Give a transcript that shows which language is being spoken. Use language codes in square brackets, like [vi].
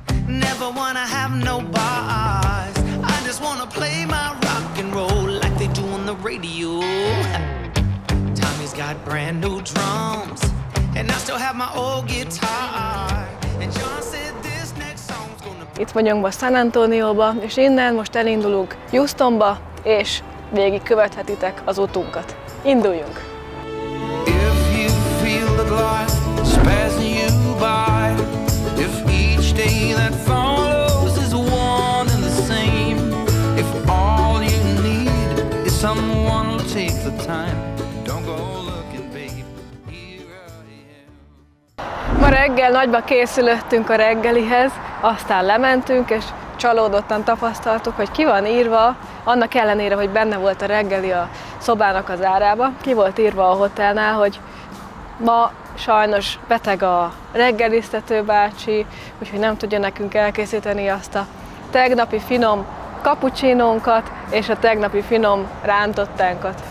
[en] Never wanna have no bars. I just wanna play my rock and roll like they do on the radio. Tommy's got brand new drums, and I still have my old guitar. And John said this next song's gonna be... [hu] Itt vagyunk most San Antonióba, és innen most elindulunk Houstonba, és végig követhetitek az utunkat. Induljunk! [en] If you feel that life is passing you by, if each day that follows is one and the same, if all you need is someone to take the time, don't go looking, babe, here I am. [hu] Ma reggel nagyba készülöttünk a reggelihez, aztán lementünk, és csalódottan tapasztaltuk, hogy ki van írva, annak ellenére, hogy benne volt a reggeli a szobának az árába, ki volt írva a hotelnál, hogy ma sajnos beteg a reggeliztető bácsi, úgyhogy nem tudja nekünk elkészíteni azt a tegnapi finom kapucsinónkat és a tegnapi finom rántottánkat.